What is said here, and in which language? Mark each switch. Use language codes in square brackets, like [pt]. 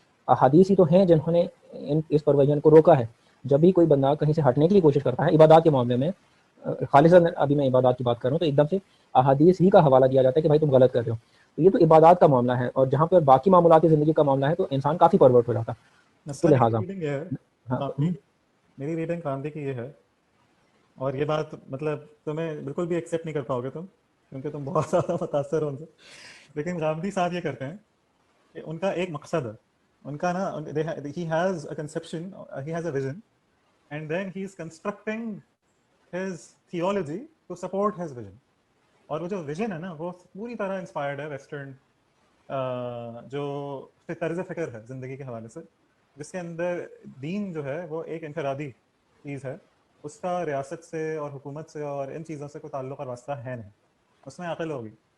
[ur] احادیث ہی تو ہیں جنہوں نے اس پرویژن کو روکا ہے. جب بھی کوئی بندہ کہیں سے ہٹنے کی کوشش کرتا ہے عبادات کے معاملے میں، خالصاً ابھی میں عبادات کی بات کر رہا ہوں، تو ایک دم سے احادیث ہی کا حوالہ دیا جاتا ہے کہ بھائی تم غلط کر رہے ہو. تو یہ تو عبادات کا معاملہ ہے، اور جہاں پر باقی معاملات زندگی کا معاملہ ہے تو انسان کافی پرورٹ ہو جاتا ہے. تو مسئلہ لہٰذا میری ریڈنگ یہ ہے، ہاں میری ریڈنگ گاندھی کی یہ ہے، اور یہ بات مطلب تمہیں بالکل بھی ایکسیپٹ نہیں کر پاؤ گے تم، کیونکہ تم بہت زیادہ متاثر ہو ان سے. لیکن گاندھی صاحب یہ کرتے ہیں کہ ان کا ایک مقصد ہے، ان کا نا [en] he has a conception, he has a vision, and then he is constructing his theology to support his vision. [ur] اور وہ جو ویژن ہے نا وہ پوری طرح انسپائرڈ ہے ویسٹرن جو طرز فکر ہے زندگی کے حوالے سے، جس کے اندر دین جو ہے وہ ایک انفرادی چیز ہے، اس کا ریاست سے اور حکومت سے اور ان چیزوں سے کوئی تعلق اور واسطہ ہے نہیں، اس میں عقل ہوگی.